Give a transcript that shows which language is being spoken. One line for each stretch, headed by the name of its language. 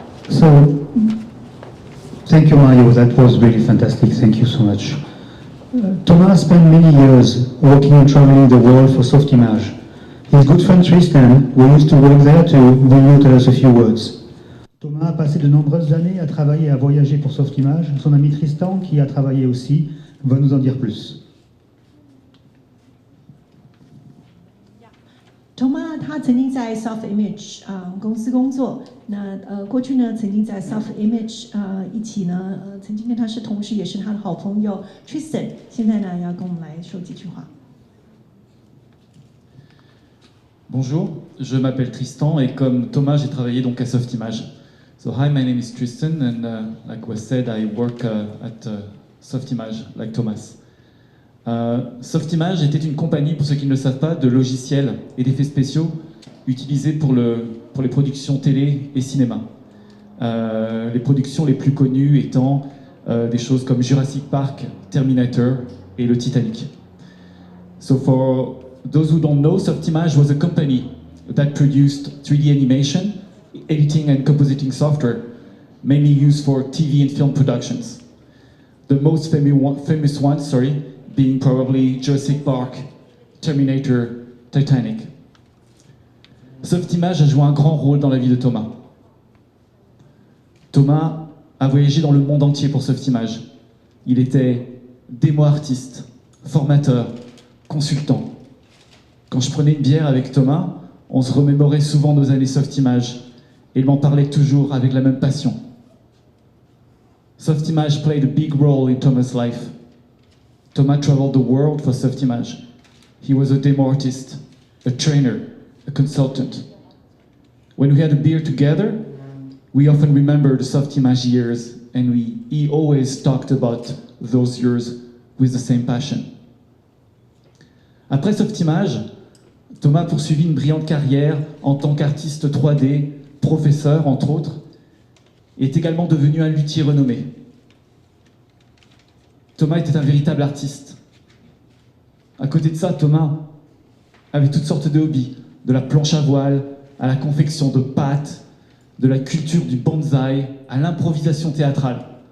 English: So, thank you, Mario. That was really fantastic. Thank you so much. Thomas spent many years working and traveling the world for Soft Image. His good friend Tristan, who used to work there too, will now tell us a few words.
French: Thomas a passé de nombreuses années à travailler et à voyager pour Soft Image. Son ami Tristan, qui a travaillé aussi, va nous en dire plus.
Chinese: Thomas 他曾经在 Soft Image 公司工作，那过去呢曾经在 Soft Image 一起呢曾经跟他是同事，也是他的好朋友 Tristan， 现在呢要跟我们来说几句话。
French: Bonjour, je m'appelle Tristan et comme Thomas, j'ai travaillé donc à Soft Image.
English: So hi, my name is Tristan and like was said, I work at Soft Image, like Thomas.
French: Soft Image était une compagnie, pour ceux qui ne le savent pas, de logiciels et d'effets spéciaux utilisés pour les productions télé et cinéma. Les productions les plus connues étant des choses comme Jurassic Park, Terminator et le Titanic.
English: So for those who don't know, Soft Image was a company that produced 3D animation, editing and compositing software, mainly used for TV and film productions. The most famous one, being probably Jurassic Park, Terminator, Titanic.
French: Soft Image a joué un grand rôle dans la vie de Thomas. Thomas a voyagé dans le monde entier pour Soft Image. Il était démo-artiste, formateur, consultant. Quand je prenais une bière avec Thomas, on se remémorait souvent nos années Soft Image et il m'en parlait toujours avec la même passion.
English: Soft Image played a big role in Thomas' life. Thomas traveled the world for Soft Image. He was a demo artist, a trainer, a consultant. When we had a beer together, we often remembered the Soft Image years and he always talked about those years with the same passion.
French: Après Soft Image, Thomas a poursuivi une brillante carrière en tant qu'artiste 3D, professeur entre autres, et est également devenu un luthier renommé. Thomas était un véritable artiste. À côté de ça, Thomas avait toutes sortes de hobbies, de la planche à voile, à la confection de pâtes, de la culture du bonsaï, à l'improvisation théâtrale.